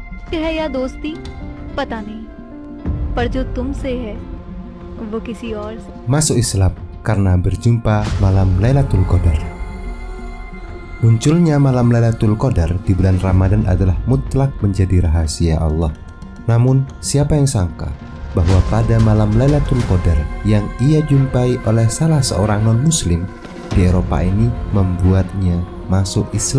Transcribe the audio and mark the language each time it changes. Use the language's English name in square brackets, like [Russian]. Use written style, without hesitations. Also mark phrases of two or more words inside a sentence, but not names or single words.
[Hindi] है या दोस्ती पता नहीं, पर जो तुमसे है वो किसी और से. [Indonesian] Masuk Islam karena berjumpa malam Lailatul Qadar. Munculnya malam Lailatul Qadar di bulan Ramadan adalah mutlak menjadi rahasia Allah. Namun, siapa yang sangka bahwa pada malam Lailatul Qadar yang ia jumpai oleh salah seorang non-muslim di Eropa ini membuatnya masuk Islam.